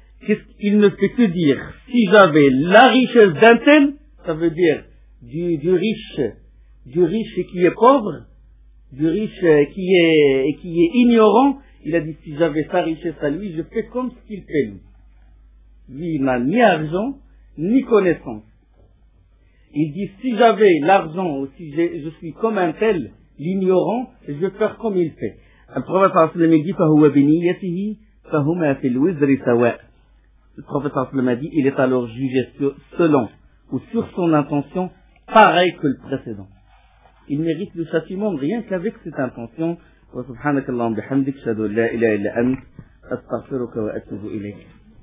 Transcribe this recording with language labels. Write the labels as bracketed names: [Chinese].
[French] Qu'est-ce qu'il ne fait que dire, si j'avais la richesse d'un tel, ça veut dire du riche qui est pauvre, du riche qui est ignorant, il a dit, si j'avais sa richesse à lui, je fais comme ce qu'il fait lui. Lui, il n'a ni argent, ni connaissance. Il dit, si j'avais l'argent, ou si je suis comme un tel, l'ignorant, je vais faire comme il fait. Le prophète sallam dit, [Arabic] فَهُوَ بِنِيَّتِهِ فَهُمَا فِي الْوِزْرِ سَوَاءٌ. [French] Le prophète sallam a dit, il est alors jugé selon ou sur son intention, pareil que le précédent. Il mérite le châtiment rien qu'avec cette intention. [Arabic] وَسُبْحَانَكَ اللَّهُمْ بِحَمْدِكَ شَهَدُ لَا إِلَٰهَ إِلَّا أَنْتَ أَسْتَغْفِرُكَ وَأَتُوبُ إِلَيْكَ.